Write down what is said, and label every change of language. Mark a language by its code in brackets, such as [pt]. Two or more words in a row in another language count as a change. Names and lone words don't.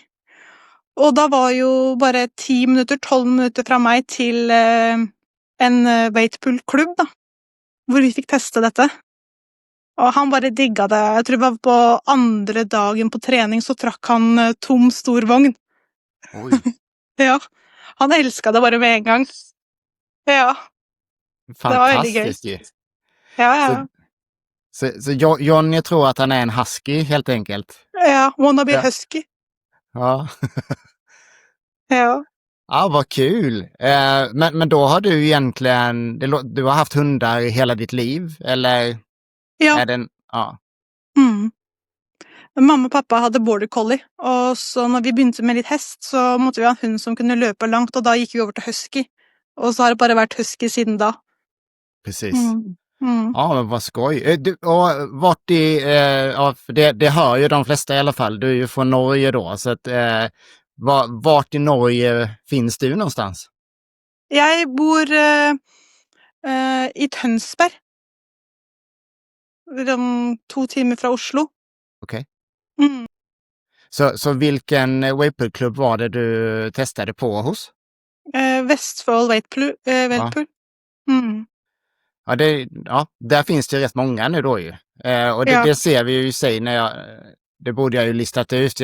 [no] Og da var jo bare 10 minutter, 12 minutter fra meg til en weightpull-klubb da, hvor vi fikk teste dette. Og han bare digget det. Jeg tror det var på andre dagen på trening så trakk han tom stor vogn. Oj. Ja, han elsket det bare med en gang. [sv] Ja, det var väldigt Fantastiskt ju. ja. Så Jonny tror att han är en husky helt enkelt. Ja, wannabe Ja. husky. Ja. Ja. Ja, vad kul. Men då har du egentligen, du har haft hundar i hela ditt liv eller? Ja. Är den, ja. [no] Mamma og pappa hadde border collie, og så når vi begynte med litt hest, så måtte vi ha en hund som kunne løpe langt, og da gikk vi over til husky. Og så har det bare vært husky siden da. [sv] Precis. Mm. Ja, men vad skoj. Och vart för det hör ju de flesta i alla fall. Du är ju från Norge då, så att vart i Norge finns du någonstans? [no] Jeg bor i Tønsberg. Om 2 timer fra Oslo. [sv] Okej. Mm. Så vilken weightpull-klubb var det du testade på hos? Vestfold Weightpull. Ja, där finns det ju rätt många nu då ju. Och det ser vi ju i sig det borde jag ju listat ut.